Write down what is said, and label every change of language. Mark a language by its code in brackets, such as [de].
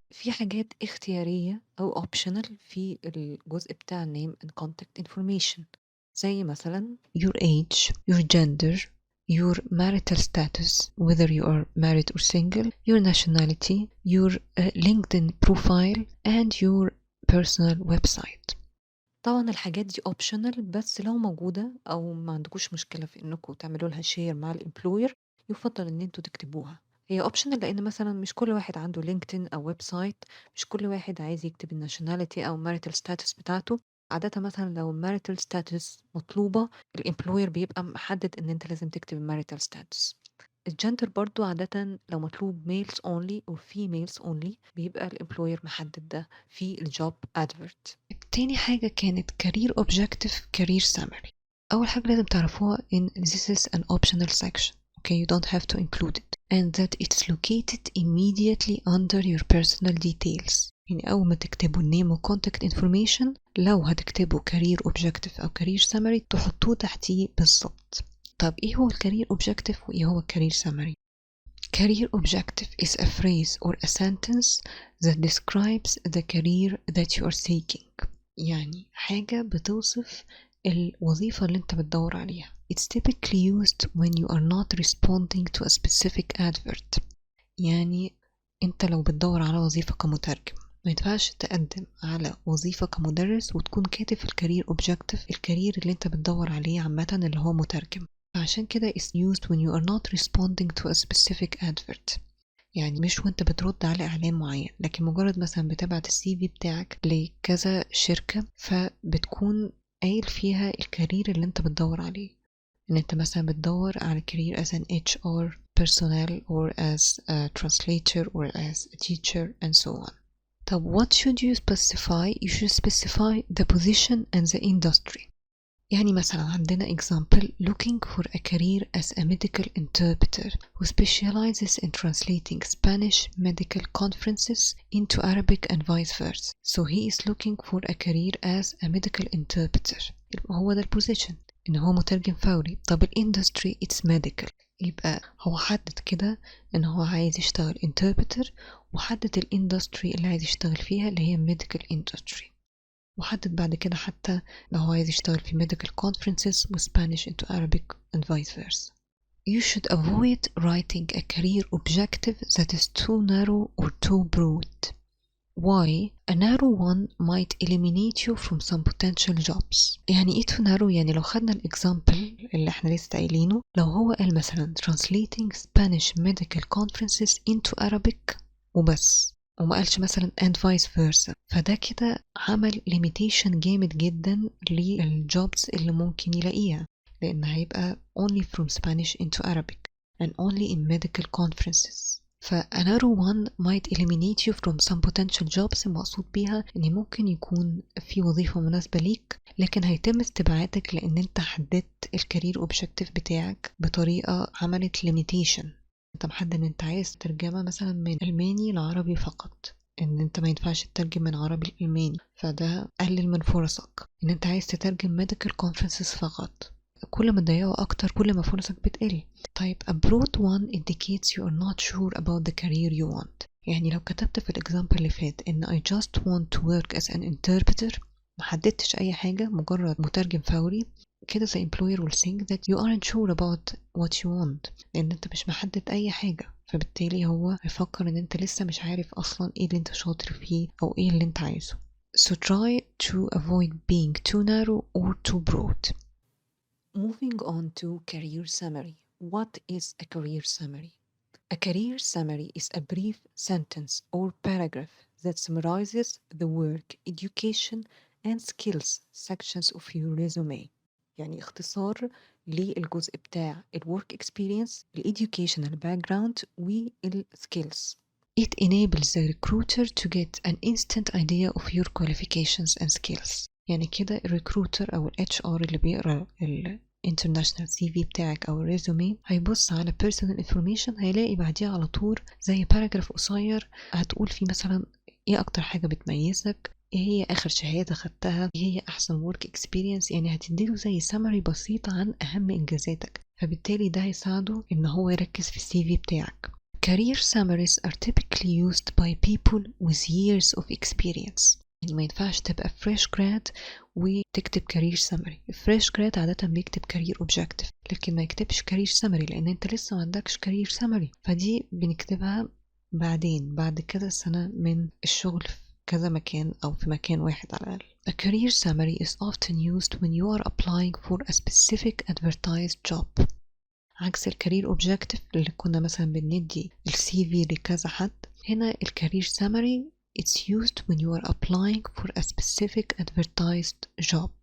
[ar] في حاجات اختيارية أو [en] optional [ar] في الجزء بتاع [en] name and contact information زي مثلا your age, your gender, your marital status, whether you are married or single, your nationality, your LinkedIn profile and your personal website. [ar] طبعا الحاجات دي optional بس لو موجودة أو ما عندكوش مشكلة في إنكم تعملوا لها share مع الامبلوير يفضل إن انتوا تكتبوها. هي optional لأن مثلا مش كل واحد عنده لينكدين أو ويب سايت، مش كل واحد عايز يكتب الناشوناليتي أو marital status بتاعته. عادة مثلا لو marital status مطلوبة الامبلوير بيبقى محدد إن انت لازم تكتب marital status. الجندر برضو عادة لو مطلوب [en] males only [ar] أو [en] females only [ar] بيبقى الامبلوير محدد ده في الجوب advert. تاني حاجة كانت [en] career objective, career summary. [ar] أول حاجة لازم تعرفوها [en] in this is an optional section. Okay, you don't have to include it and that it's located immediately under your personal details. [ar] يعني أول ما تكتبوا name و contact information لو هتكتبوا career objective أو career summary تحطوه تحتيه بالضبط. طب إيه هو [en] career objective [ar] وإيه هو [en] career summary؟ Career objective is a phrase or a sentence that describes the career that you are seeking. [ar] يعني حاجة بتوصف الوظيفة اللي انت بتدور عليها. [en] It's typically used when you are not responding to a specific advert. [ar] يعني انت لو بتدور على وظيفة كمترجم ما ينفعش تقدم على وظيفة كمدرس وتكون كاتب في الكارير objective الكارير اللي انت بتدور عليه عامة اللي هو مترجم. عشان كده [en] is used when you are not responding to a specific advert. [ar] يعني مش وانت بترد على اعلان معين، لكن مجرد مثلا بتبعت السي في بتاعك لكذا شركة فبتكون قايل فيها الكارير اللي انت بتدور عليه، ان انت مثلا بتدور على كارير [en] as an HR personnel or as a translator or as a teacher and so on. [ar] طب [en] what should you specify? You should specify the position and the industry. [ar] يعني مثلا عندنا [en] example looking for a career as a medical interpreter who specializes in translating Spanish medical conferences into Arabic and vice versa. So he is looking for a career as a medical interpreter. [ar] هو ده البوزيشن إن هو مترجم فوري. طب [en] الindustry it's medical. [ar] يبقى هو حدد كده إن هو عايز يشتغل interpreter وحدد الindustry اللي عايز يشتغل فيها اللي هي medical industry. وحدد بعد كده حتى لو هو عايز يشتغل في medical conferences و [en] Spanish into Arabic and vice versa. You should avoid writing a career objective that is too narrow or too broad. Why? A narrow one might eliminate you from some potential jobs. [ar] يعني ايه [en] too narrow؟ [ar] يعني لو خدنا [en] الexample [ar] اللي احنا لسه قايلينه. لو هو قال مثلا [en] translating Spanish medical conferences into Arabic [ar] وبس، وما قالش مثلا [en] and vice versa، [ar] فده كده عمل limitation جامد جدا للجوبز اللي ممكن يلاقيها، لأن هيبقى [en] only from Spanish into Arabic and only in medical conferences. another one might eliminate you from some potential jobs. [ar] المقصود بيها ان ممكن يكون في وظيفة مناسبة ليك لكن هيتم استبعادك لان انت حددت الكارير اوبجكتيف بتاعك بطريقة عملت limitation. انت محدد ان انت عايز ترجمة مثلا من الماني لعربي فقط، ان انت ما ينفعش تترجم من عربي لألماني، فده قلل من فرصك. ان انت عايز تترجم medical conferences فقط، كل ما تضيقه أكتر كل ما فرصك بتقل. طيب [en] a broad one indicates you are not sure about the career you want. [ar] يعني لو كتبت في الإكزامبل اللي فات إن [en] I just want to work as an interpreter، [ar] محددتش أي حاجة، مجرد مترجم فوري، كده [en] the employer will think that you aren't sure about what you want، [ar] لأن أنت مش محدد أي حاجة، فبالتالي هو هيفكر إن أنت لسه مش عارف أصلا إيه اللي أنت شاطر فيه أو إيه اللي أنت عايزه. [en] So try to avoid being too narrow or too broad. Moving on to career summary. What is a career summary? A career summary is a brief sentence or paragraph that summarizes the work, education, and skills sections of your resume. [ar] يعني اختصار للجزء بتاع [en] work experience, educational background skills. It enables the recruiter to get an instant idea of your qualifications and skills. [ar] يعني كده الريكروتر أو HR اللي بيقرأ international CV بتاعك أو الريزومي هيبص على personal information، هيلاقي بعديها على طول زي باراجراف قصير هتقول فيه مثلا ايه أكتر حاجة بتميزك، ايه هي آخر شهادة خدتها، ايه هي أحسن work experience. يعني هتديله زي summary بسيط عن أهم إنجازاتك، فبالتالي ده هيساعده إن هو يركز في الCV بتاعك. [en] Career summaries are typically used by people with years of experience. [ar] يعني ما ينفعش تبقى fresh grad وتكتب career summary. fresh grad عادة بيكتب career objective لكن ما يكتبش career summary لأن أنت لسه ما عندكش career summary، فدي بنكتبها بعدين بعد كذا سنة من الشغل في كذا مكان أو في مكان واحد على الأقل. [en] A career summary is often used when you are applying for a specific advertised job. [ar] عكس الكارير اوبجكتيف اللي كنا مثلا بندي الCV لكذا حد، هنا الكارير summary [en] it's used when you are applying for a specific advertised job.